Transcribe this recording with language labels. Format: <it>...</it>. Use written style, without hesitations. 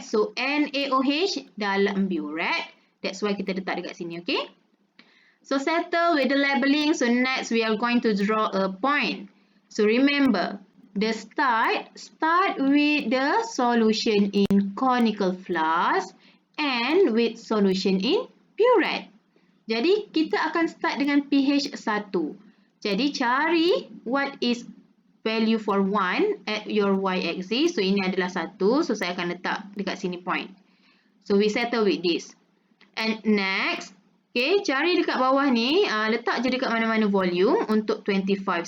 <ms>So, NaOH dalam burette.</ms> <en>That's why</en> <ms>kita letak dekat sini, okay?</ms> <en>So, settle with the labeling. So, next we are going to draw a point. So, remember, the start with the solution in conical flask and with solution in burette.</en> <ms>Jadi, kita akan start dengan pH 1. Jadi, cari</ms> <en>what is value for 1 at your y-axis.</en> <ms>So, ini adalah 1. So, saya akan letak dekat sini point.</ms> <en>So, we settle with this. And next, okay,</en> <ms>cari dekat bawah ni, letak je dekat mana-mana volume untuk 25.</ms>